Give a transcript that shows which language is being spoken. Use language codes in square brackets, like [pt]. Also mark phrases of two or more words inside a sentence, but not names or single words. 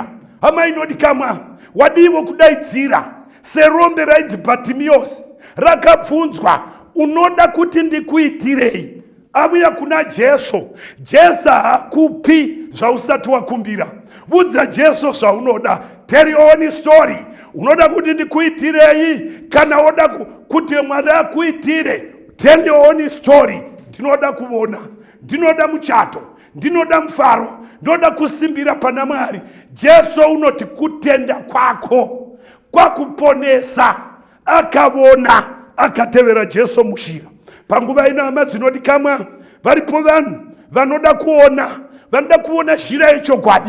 [sn] Hama inodikamwa, wadivo kudaidzira serombe raidzi Bhatimiosi, rakabvunzwa, unoda kuti ndikuitirei? Avuya kuna Jesu. Jesu hakupi zvausati wakumbira. Budza Jesu zvaunoda. [en] Tell your own story. [sn] Unoda kuti ndikuitirei? Kana oda kuti Mwari akuitire? [en] Tell your own story. [sn] Ndinoda kuona, ndinoda muchato, ndinoda mufaro, ndinoda kusimbira pana Mwari. Jesu unoti kutenda kwako kwakuponesa. Akavona, akatevera Jesu mushira. Panguva inama dzinodikamwa varipo vanhu vanoda kuona shira yechokwadi.